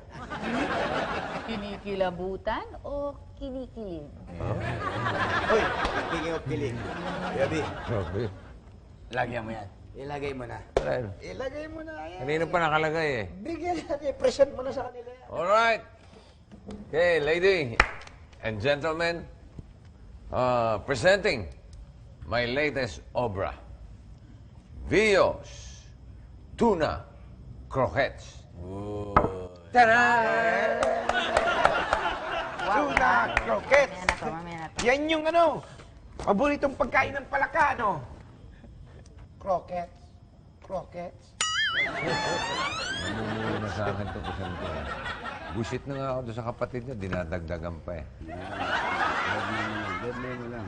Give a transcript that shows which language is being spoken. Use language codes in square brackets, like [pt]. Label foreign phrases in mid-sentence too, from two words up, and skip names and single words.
[tl] Kinikilabutan o kinikilig? Hoy, [en] speaking of [tl] kilig, Gabi, Grabe. lagyan mo yan. Ilagay mo na. Alright. Ilagay mo na yan. Kanina pa nakalagay eh. Bigyan natin, present mo na sa kanila yan. [en] Alright. Okay, lady and gentlemen, presenting my latest obra, Vio's Tuna Croquettes. [tl] Ta-da! Tuna croquettes. Mamaya na to, mamaya na to. Yan yung ano, paboritong pagkain ng palaka, no? Croquettes. Croquettes. Namumuna sa akin ito, presente. Busit na nga ako doon sa kapatid niya, dinadagdagan pa eh. Deadline mo lang.